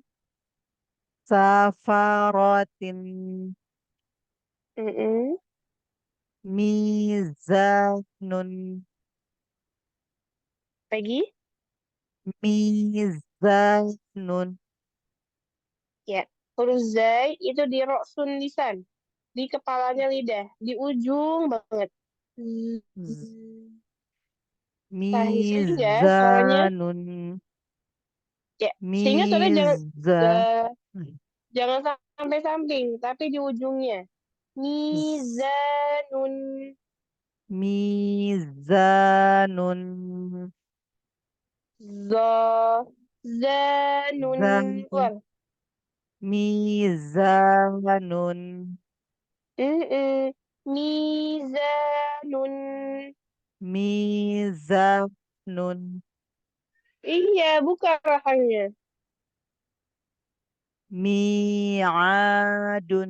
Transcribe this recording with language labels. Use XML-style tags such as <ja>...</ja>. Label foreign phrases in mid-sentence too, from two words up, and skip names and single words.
<id>safarotin, Mm-mm. mizanun, Lagi. mizanun, Ya. Huruf zai itu di</id> <ar>رأس اللسان.</ar> <id>Di kepalanya lidah. Di ujung banget. z- Nah, sehingga suaranya mizanun, ya, sehingga suaranya miza, jangan sampai samping, tapi di ujungnya. z- Mizanun. mizanun, Za. Zanun. zan, Keluar. mizanun, Mm-mm. Mizanun. mizanun, Iya, buka rahangnya. mi'adun,</id>